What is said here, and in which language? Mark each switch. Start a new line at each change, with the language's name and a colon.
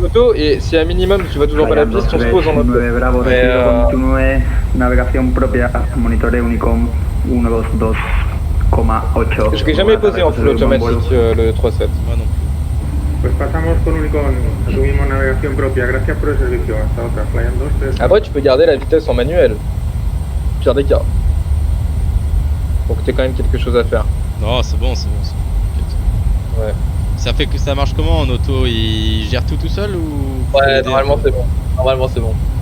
French: en auto et si à minimum tu vois toujours pas la piste, on se pose en auto.
Spanish: 9 Bravo,
French: Mais,
Spanish: recibido continúe, navegación propia, monitoreo Unicom 122,8.
French: Je l'ai jamais posé en full automatique le 3.7. Moi non plus.
Spanish: Pues pasamos con Unicom, asumimos navegación propia, gracias por el servicio, hasta otra, Flying 239.
French: Après tu peux garder la vitesse en manuel. Pire des cas. Donc t'as quand même quelque chose à faire. Non, c'est bon. T'inquiète. Ouais. Ça fait que ça marche comment en auto? Il gère tout seul ou faut Ouais, l'aider un normalement peu c'est bon. Normalement c'est bon.